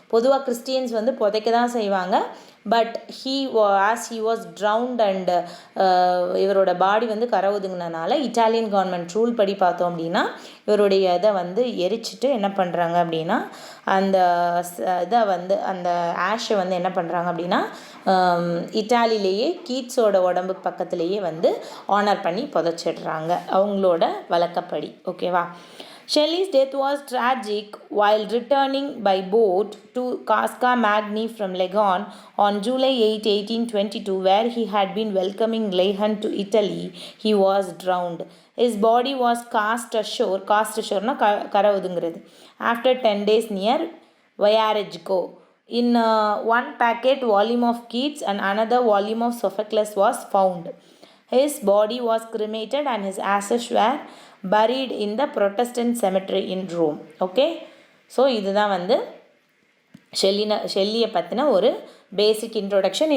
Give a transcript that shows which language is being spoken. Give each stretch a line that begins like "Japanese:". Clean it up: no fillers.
Tamil: பொதுவாக கிறிஸ்டியன்ஸ் வந்து புதைக்க தான் செய்வாங்க.
English: but as he was drowned and
Tamil: இவரோட பாடி வந்து கரை ஒதுங்கினால இட்டாலியன் கவர்மெண்ட் ரூல் படி பார்த்தோம் அப்படின்னா இவருடைய இதை வந்து எரிச்சிட்டு என்ன பண்ணுறாங்க அப்படின்னா அந்த இதை வந்து அந்த ஆஷை வந்து என்ன பண்ணுறாங்க அப்படின்னா இட்டாலியிலேயே கீட்ஸோட உடம்பு பக்கத்துலேயே வந்து ஆனர் பண்ணி புதைச்சிடுறாங்க அவங்களோட வழக்கப்படி. ஓகேவா.
English: Shelley's death was tragic while returning by boat to Casca Magni from Leghorn on July 8, 1822, where he had been welcoming Leigh Hunt to Italy. He was drowned. His body was cast ashore
Tamil: na kara odungiradhu
English: after 10 days near Viareggio. In one packet volume of Keats and another volume of Sophocles was found. His body was cremated and his ashes were buried in the Protestant cemetery in Rome.
Tamil: Okay. So இதுதான் வந்து ஷெல்லியை பற்றின ஒரு பேசிக் introduction.